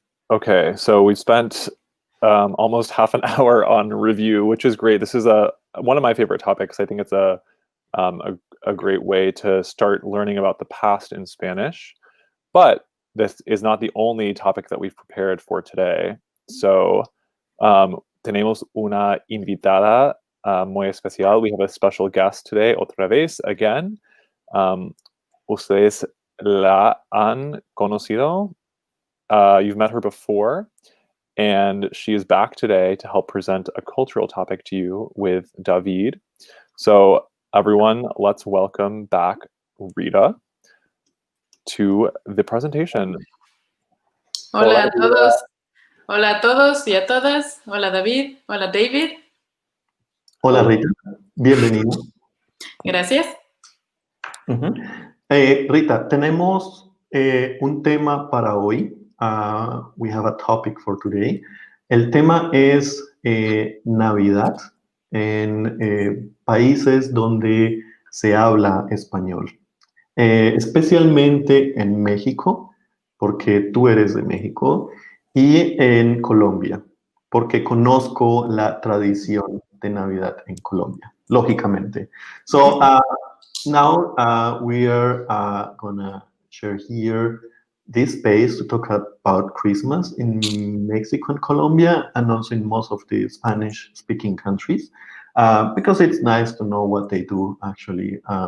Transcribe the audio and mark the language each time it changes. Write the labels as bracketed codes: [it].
[en] Okay, so we spent almost half an hour on review, which is great. This is one of my favorite topics. I think it's a great way to start learning about the past in Spanish. But this is not the only topic that we've prepared for today. [es] So tenemos una invitada muy especial. [en] We have a special guest today, [es] otra vez, [en] again. [es] Ustedes la han conocido. [en] You've met her before, and she is back today to help present a cultural topic to you with David. So everyone, let's welcome back Rita to the presentation. [es] Hola a todos. Hola a todos y a todas. Hola David. Hola David. Hola Rita, bienvenida. Gracias. Uh-huh. Rita, tenemos un tema para hoy. [en] We have a topic for today. [es] El tema es Navidad en países donde se habla español. Especialmente en México, porque tú eres de México, y en Colombia, porque conozco la tradición de Navidad en Colombia, lógicamente. [en] So now we are gonna share here this space to talk about Christmas in Mexico and Colombia, and also in most of the Spanish-speaking countries, because it's nice to know what they do actually.